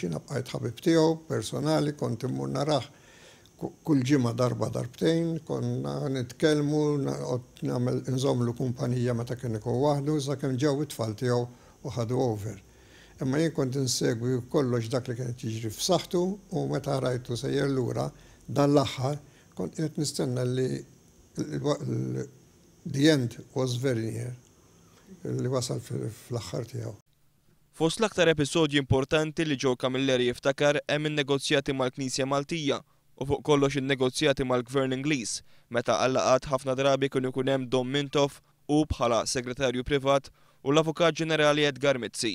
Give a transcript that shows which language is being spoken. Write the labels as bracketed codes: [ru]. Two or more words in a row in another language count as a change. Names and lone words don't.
[mt] Jiena bqajt ħabib tiegħu personali, kont immur narah kull ġimgħa darba darbtejn, konna nitkellmu, nżommlu kumpanija meta kien ikun waħdu, sakemm ġew it-tfal tiegħu u ħadu over. Imma jien kont insegwi kollox dak li kien jiġri f'saħħtu u meta rajtu sejjer lura dan l-aħħar kont qed nistenna li [en] the end was very near [mt] li wasal fl-aħħar tiegħu. Fost l-aktar episodji importanti li Joe Camilleri jiftakar hemm in-negozjati mal-Knisja Maltija u fuq kollox in-negozjati mal-Gvern Ingliż meta għallaqat ħafna drabi kienu jkun hemm Dom Mintov u bħala segretarju privat u l-Avukat Ġenerali Edgar Mizzi.